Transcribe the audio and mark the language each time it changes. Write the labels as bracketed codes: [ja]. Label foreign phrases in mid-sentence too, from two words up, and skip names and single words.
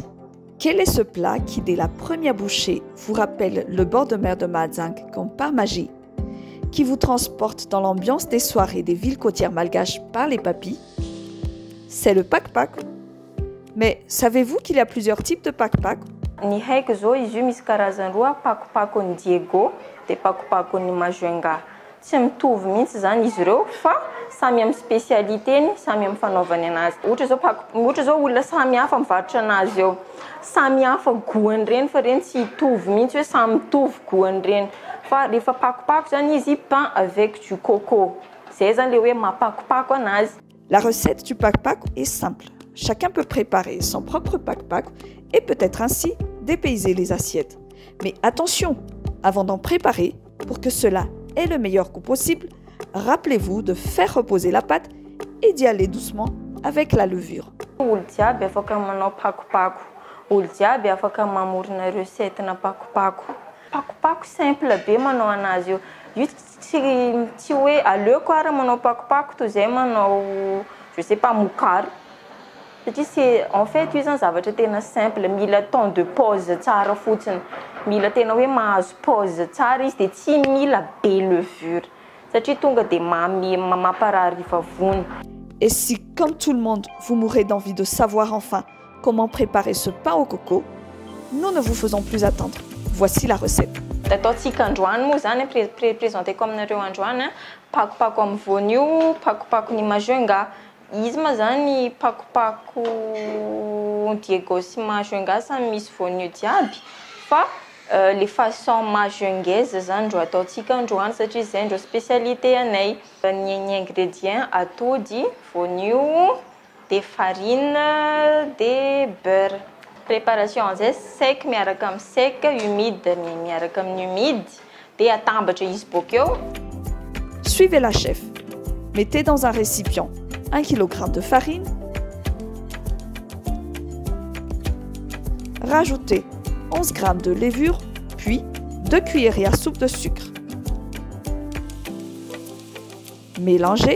[fr] Quel est ce plat qui, dès la première bouchée, vous rappelle le bord de mer de Madzing comme par magie, qui vous transporte dans l'ambiance des soirées des villes côtières malgaches par les papis? C'est le pakpak. Mais savez-vous qu'il y a plusieurs types de pakpak? [mg] Ny haiko zao izy io misy karazany roa, pakopakony Diego de pakopakony Majunga. Tsy mitovy mihitsy zany izy ireo fa samy amin'ny spécialitény, samy amin'ny fanaovany anazy. Ohatra zao olona samy hafa mivarotra anazy eo. Samy hafa goany reny fa reny tsy hitovy mihitsy hoe samy mitovy goany reny. Fa rehefa pakopako zany izy [fr] pain avec du coco. [mg] Zay zany le hoe mahapakopako anazy. [fr] La recette du pakpak est simple. Chacun peut préparer son propre pakpak et peut-être ainsi dépayser les assiettes. Mais attention, avant d'en préparer, pour que cela ait le meilleur goût possible, rappelez-vous de faire reposer la pâte et d'y aller doucement avec la levure. [mg] Olo jiaby afaka manao pakopako. Olo jiaby afaka mamorona recette na pakopako. Pakopako simple be manao anazy io. Io tsy hoe aleoko ara manao pakopako toy zay manao [fr] je sais pas [mg] mokary. [fr] En fait, [mg] io zany zavatra tena simple, mila [fr] temps de pause [mg] tsara fotsiny. Mila tena hoe mahazo pause tsara izy de tsy mila be levure. Satria tonga de mamparary vavony. [fr] Et si, comme tout le monde, vous mourrez d'envie de savoir enfin comment préparer ce pain au coco, nous ne vous faisons plus attendre. Voici la recette. [mg] Ataontsika androany moa zany présenteko aminareo androany, pakopako amin'ny voanio, pakopako ny Majunga. Izy ma zany pakopako Diego sy Majunga samy misy voanio jiaby fa [fr] les façons majungaise [mg] zany ro ataontsika androany satria zay ndro spécialité anay. Ny ingrédients atody, voanio, [fr] de farine, de beurre. [mg] Préparation zay sec miaraka amin'ny sec, humide miaraka amin'ny humide, de atambatra izy bokeo. [fr] Suivez la chef. Mettez dans un récipient 1 kg de farine. Rajoutez 11 g de levure, puis 2 cuillerées à soupe de sucre. Mélangez.